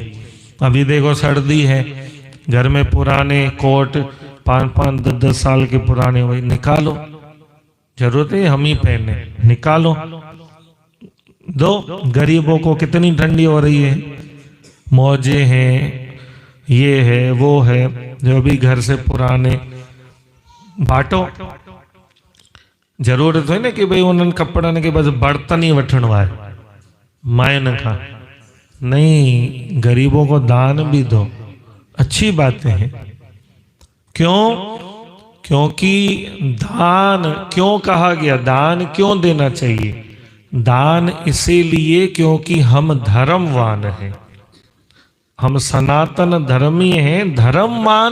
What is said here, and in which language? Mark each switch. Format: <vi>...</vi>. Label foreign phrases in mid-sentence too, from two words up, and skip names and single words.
<hi>अभी देखो सर्दी है, घर में पुराने कोट 5-5, 10-10 साल के पुराने वही निकालो, जरूरत है हम ही पहने, निकालो दो। गरीबों को कितनी ठंडी हो रही है, मौजे हैं, ये है वो है, जो भी घर से पुराने बांटो। जरूरत है ना कि भाई</hi> <sd>उन्हनि कपड़नि के बस बर्तन ही वठणो आहे मायन खां,</sd> <hi>नहीं, गरीबों को दान भी दो, अच्छी बातें हैं। क्यों? क्योंकि दान क्यों कहा गया, दान क्यों देना चाहिए? दान इसीलिए क्योंकि हम धर्मवान हैं, हम सनातन धर्मी हैं, धर्मवान।</hi>